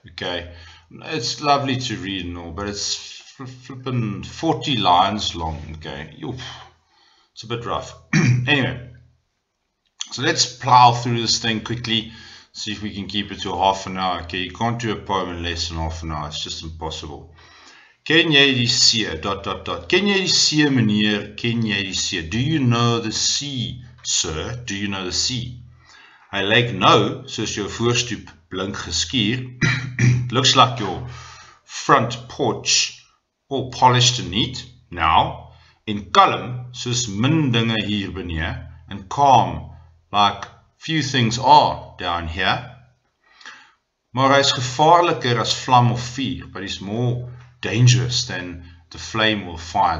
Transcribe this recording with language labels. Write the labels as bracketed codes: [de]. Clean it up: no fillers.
[en] Okay, it's lovely to read and all, but it's flipping 40 lines long. Okay, it's a bit rough. Anyway. So let's plow through this thing quickly, see if we can keep it to half an hour. Okay, you can't do a poem in less than half an hour, it's just impossible. [af] Ken jy die see, ... Ken jy die see, meneer, ken jy die see? [en] Do you know the sea, sir? Do you know the sea? [af] Hy lyk nou, soos jou voorstoep blink geskuur. [en] Looks like your front porch, all polished and neat, now. [af] En kalm, soos min dinge hier benee, [en] and calm, like few things are down here. [af] Maar hy is gevaarliker as vlam of vuur, [en] but he's more dangerous than the flame or fire.